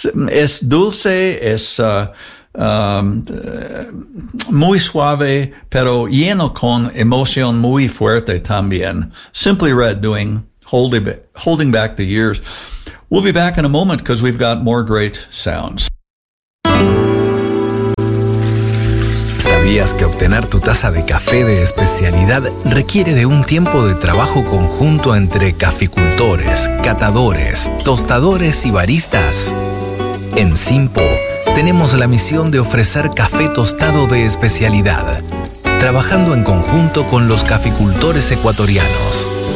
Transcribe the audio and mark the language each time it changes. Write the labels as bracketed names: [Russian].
[Spanish] Es dulce, es muy suave, pero lleno con emoción muy fuerte también. [English] Simply Red doing Holding Back the Years. We'll be back in a moment because we've got more great sounds. [Spanish] ¿Sabías que obtener tu taza de café de especialidad requiere de un tiempo de trabajo conjunto entre caficultores, catadores, tostadores y baristas? En Simpo tenemos la misión de ofrecer café tostado de especialidad, trabajando en conjunto con los caficultores ecuatorianos.